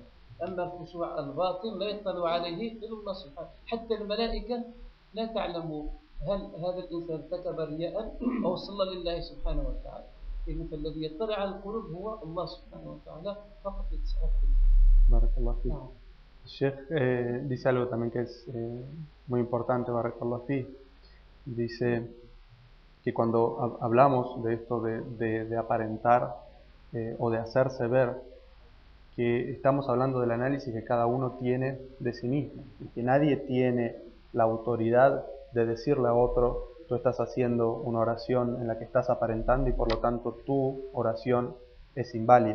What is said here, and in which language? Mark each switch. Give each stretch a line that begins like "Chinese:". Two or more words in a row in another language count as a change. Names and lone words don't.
Arabic: أما الخشوع الباطن لا يطلع عليه إلا الله سبحانه. حتى الملائكة لا تعلم هل هذا الإنسان ارتكب رياء أو صلى لله سبحانه وتعالى. إذن فالذي يطلع على القلوب هو الله سبحانه وتعالى فقط يتصرف. بارك الله في.
Spanish: El Sheikh dice algo también que es muy importante,
Arabic: بارك الله في.
Spanish: Dice que cuando hablamos de esto de aparentar o de hacerse ver, que estamos hablando del análisis que cada uno tiene de sí mismo, y que nadie tiene la autoridad de decirle a otro: tú estás haciendo una oración en la que estás aparentando y por lo tanto tu oración es inválida.